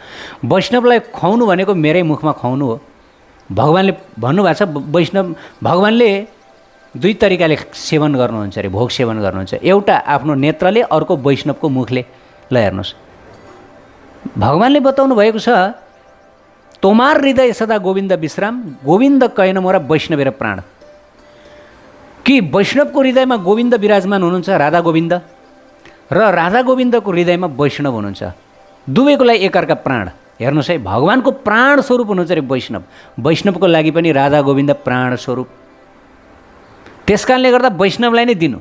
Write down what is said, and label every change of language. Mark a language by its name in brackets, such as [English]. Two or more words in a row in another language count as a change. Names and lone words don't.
[Nepali] वैष्णवलाई खुवाउनु भनेको मेरै मुखमा खुवाउनु हो। भगवानले भन्नुभएको छ, वैष्णव भगवानले दुई तरिकाले सेवन गर्नुहुन्छ अरे, भोग सेवन गर्नुहुन्छ। एउटा आफ्नो नेत्रले, अर्को वैष्णवको मुखले। ल हेर्नुहोस्, भगवानले बताउनु भएको छ, [Bangla] তোমার হৃদয় সদা গোবিন্দ বিশ্রাম, গোবিন্দ কৈন মোরা বৈষ্ণবের প্রাণ। [Nepali] कि वैष्णवको हृदयमा गोविन्द विराजमान हुनुहुन्छ, राधा गोविन्द, र राधा गोविन्दको हृदयमा वैष्णव हुनुहुन्छ। दुवैको लागि एकअर्का प्राण। हेर्नुहोस् है, भगवानको प्राण स्वरूप हुनुहुन्छ अरे वैष्णव। वैष्णवको लागि पनि राधा गोविन्द प्राण स्वरूप। त्यस कारणले गर्दा वैष्णवलाई नै दिनु।